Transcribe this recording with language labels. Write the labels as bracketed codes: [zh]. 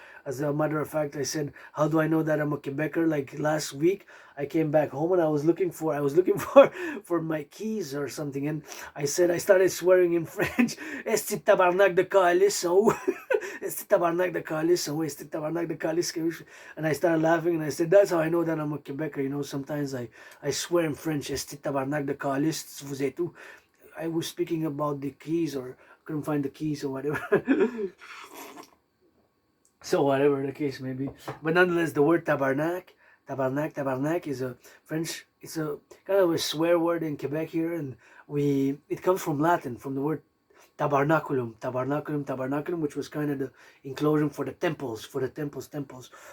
[en] As a matter of fact, I said, how do I know that I'm a Quebecer? Like last week, I came back home and I was looking for for my keys or something, and I started swearing in French. [fr] Esti tabarnak de calice, [en] esti tabarnak de calice, esti tabarnak de calice, and I started laughing and I said, that's how I know that I'm a Quebecer. You know, sometimes I swear in French. [fr] Esti tabarnak de calice, vous êtes où? [en] I was speaking about the keys, or couldn't find the keys or whatever. So whatever the case may be, but nonetheless, the word tabarnak is a French. It's a kind of a swear word in Quebec here, and it comes from Latin, from the word tabernaculum, which was kind of the enclosure for the temples, temples.